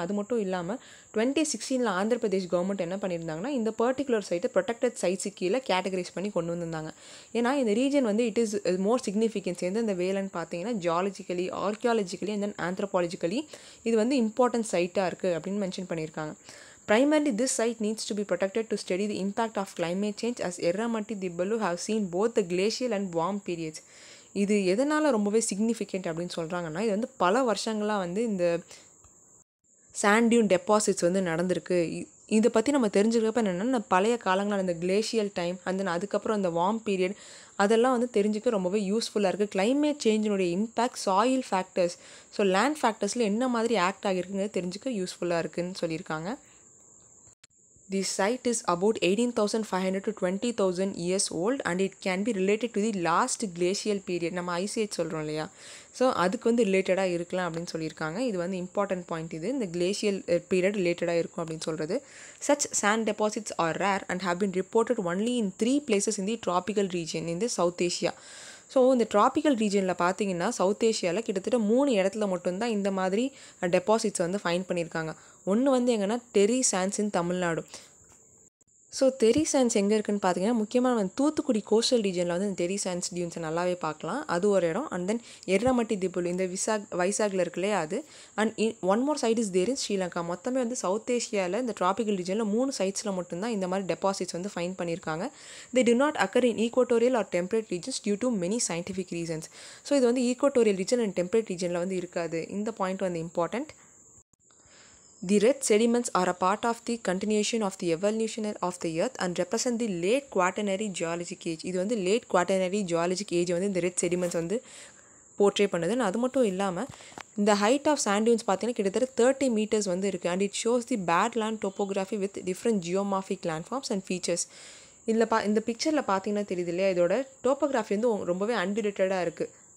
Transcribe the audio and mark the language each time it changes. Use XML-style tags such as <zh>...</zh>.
<ta>அது மட்டும் இல்லாமல் 2016 ஆந்திர பிரதேஷ் கவர்மெண்ட் என்ன பண்ணியிருந்தாங்கன்னா இந்த பர்டிகுலர் சைட்டை ப்ரொடெக்டட் சைட்ஸு கீழே கேட்டகரைஸ் பண்ணி கொண்டு வந்திருந்தாங்க. ஏன்னா இந்த ரீஜன் வந்து</ta> <en>it is more significance</en> <ta>எந்தெந்த வேலைன்னு பார்த்தீங்கன்னா ஜியாலஜிக்கலி, ஆர்கியாலஜிக்கலி அண்ட் தென் ஆந்த்ரோபாலஜிக்கலி இது வந்து இம்பார்ட்டன்ட் சைட்டாக இருக்குது அப்படின்னு மென்ஷன் பண்ணியிருக்காங்க.</ta> <en>Primarily, this site needs to be protected to study the impact of climate change as Erramatti Dibbalu have seen both the glacial and warm periods.</en> <ta>இது எதனால் ரொம்பவே சிக்னிஃபிகண்ட் அப்படின்னு சொல்கிறாங்கன்னா இது வந்து பல வருஷங்களாக வந்து இந்த சாண்ட் டியூன் டெபாசிட்ஸ் வந்து நடந்திருக்கு. இதை பற்றி நம்ம தெரிஞ்சுக்கிறப்ப என்னென்னா பழைய காலங்களான இந்த கிளேஷியல் டைம் அண்ட் அதுக்கப்புறம் இந்த வார்ம் பீரியட் அதெல்லாம் வந்து தெரிஞ்சுக்க ரொம்பவே யூஸ்ஃபுல்லாக இருக்குது. Climate சேஞ்சினுடைய impact, soil factors, so land ஃபேக்டர்ஸில் என்ன மாதிரி ஆக்ட் ஆகிருக்குங்கிறது தெரிஞ்சுக்க யூஸ்ஃபுல்லாக இருக்குதுன்னு சொல்லியிருக்காங்க.</ta> <en>The site is about 18,500 to 20,000 years old and it can be related to the last glacial period.</en> <ta>நம்ம ஐசேஜ் சொல்கிறோம் இல்லையா, ஸோ அதுக்கு வந்து ரிலேட்டடாக இருக்கலாம் அப்படின்னு சொல்லியிருக்காங்க. இது வந்து இம்பார்ட்டன்ட் பாயிண்ட். இது இந்த கிளேஷியல் பீரியட் ரிலேட்டடாக இருக்கும் அப்படின்னு சொல்கிறது.</ta> <en>Such sand deposits are rare and have been reported only in 3 places in the tropical region in the South Asia.</en> <ta>So இந்த ட்ராபிக்கல் ரீஜனில் பார்த்தீங்கன்னா சவுத் ஏஷியாவில் கிட்டத்தட்ட 3 இடத்துல மட்டும்தான் இந்த மாதிரி டெபாசிட்ஸ் வந்து ஃபைண்ட் பண்ணியிருக்காங்க. ஒன்று வந்து எங்கன்னா டெரி சாண்ட்ஸ் இன் தமிழ்நாடு. ஸோ டெரி சாண்ட்ஸ் எங்கே இருக்குதுன்னு பார்த்தீங்கன்னா முக்கியமாக வந்து தூத்துக்குடி கோஸ்டல் ரீஜனில் வந்து இந்த டெரி சாண்ட்ஸ் டியூன்ஸை நல்லாவே பார்க்கலாம். அது ஒரு இடம். அண்ட் தென் எர்ரமட்டி திபுலு இந்த வைசாகில் இருக்குல்லையே அது.</ta> <en>and one more side is there</en> <ta>இன் ஸ்ரீலங்கா. மொத்தமே வந்து சவுத் ஏஷியாவில் இந்த ட்ராபிக்கல் ரீஜனில் 3 சைட்ஸில் மட்டும்தான் இந்த மாதிரி டெபாசிட்ஸ் வந்து ஃபைண்ட் பண்ணியிருக்காங்க.</ta> <en>They do not occur in equatorial or temperate regions due to many scientific reasons.</en> <ta>So இது வந்து ஈக்குவட்டோரியல் ரீஜன் அண்ட் டெம்பரேட் ரீஜனில் வந்து இருக்காது. இந்த பாயிண்ட் வந்து important.</ta> <en>The red sediments are a part of the continuation of the evolution of the earth and represent the late quaternary geologic age.</en> <ta>இது வந்து</ta> <en>late quaternary geologic age</en> <ta>வந்து இந்த</ta> <en>red sediments</en> <ta>வந்து போர்ட்ரே பண்ணுது. அது மட்டும் இல்லாமல் இந்த ஹைட் ஆஃப் சாண்ட் டியூன்ஸ் பார்த்தீங்கன்னா கிட்டத்தட்ட 30 meters வந்து இருக்குது.</ta> <en>And it shows the bad land topography with different geomorphic landforms and features.</en> <ta>இதில் இந்த பிக்சரில் பார்த்தீங்கன்னா தெரியுது இல்லையா, இதோட டோப்போகிராஃபி வந்து ரொம்பவே அன்டிடெக்டடாக இருக்குது.</ta>